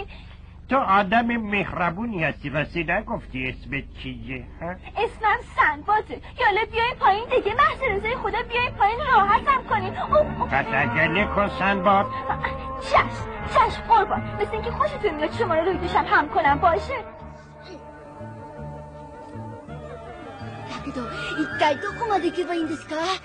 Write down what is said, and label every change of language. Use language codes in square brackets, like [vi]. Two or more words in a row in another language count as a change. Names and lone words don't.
[fa] تو آدم مهربونی هستی، راستی نگفتی اسمت چیه؟ اسمم سندباده. یالا بیاین پایین دیگه، محض رضای خدا بیاین پایین راحتم کنین. پس عجله کن سندباد. چشم قربان، مثل اینکه خوشتون میاد شما رو روی دوشم هم کنم باشه. [ja] だけど一体どこまで行けばいいんですか？